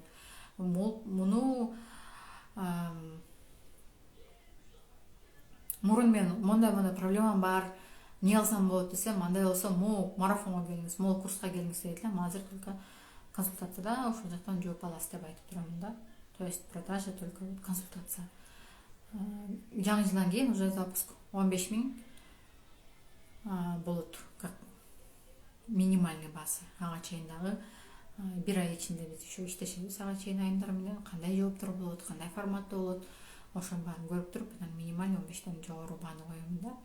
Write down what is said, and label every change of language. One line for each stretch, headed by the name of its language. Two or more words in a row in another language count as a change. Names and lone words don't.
Kyrgyz: Муну мурун мен мондай проблемам бар, не алсам болот десем, андай болсо могу марафонго келиңиз, могу курска келиңиз дейт эле. Азыр только консультацияда ошол жактан жооп аласыз деп айтып турам да.
Russian: То есть продажа только консультация.
Kyrgyz: Жаңы жылдан кийин уже запуск 15000 болот
Russian: как минимальный база.
Kyrgyz: Ага чейин дагы 1 ай ичинде биз еще иштешебиз. Ага чейин айымдар менен кандай жооптор болот, кандай форматта болот, ошонун баарын көрүп туруп, анан минимальный 15тен жогору бааны коёмун да.